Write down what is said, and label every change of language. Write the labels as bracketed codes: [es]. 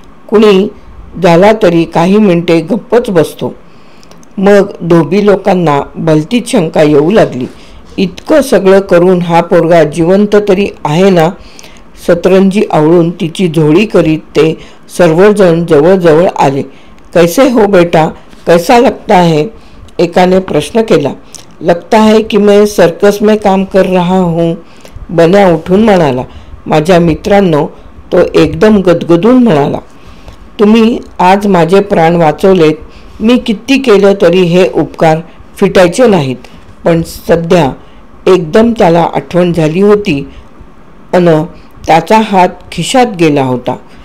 [mr] कुणी झाला तरी काही मिनिटे गप्पच बसतो. मग धोबी लोकांना भलतीच शंका येऊ लागली. इतकं सगळं करून हा पोरगा जिवंत तरी आहे ना? सतरंजी आवळून तिची झोळी करीत ते सर्वजण जवळजवळ आले. [hi] कैसे हो बेटा, कैसा लगता है? [mr] एकाने प्रश्न केला. [hi] लगता है कि मैं सर्कस में काम कर रहा हूँ, [mr] बन्या उठून म्हणाला. माझ्या मित्रांनो, तो एकदम गदगदून म्हणाला, तुम्ही आज माझे प्राण वाचवलेत. मी किती केलं तरी हे उपकार फिटायचे नाहीत. पण सध्या एकदम त्याला आठवण झाली होती अन त्याचा हात खिशात गेला होता.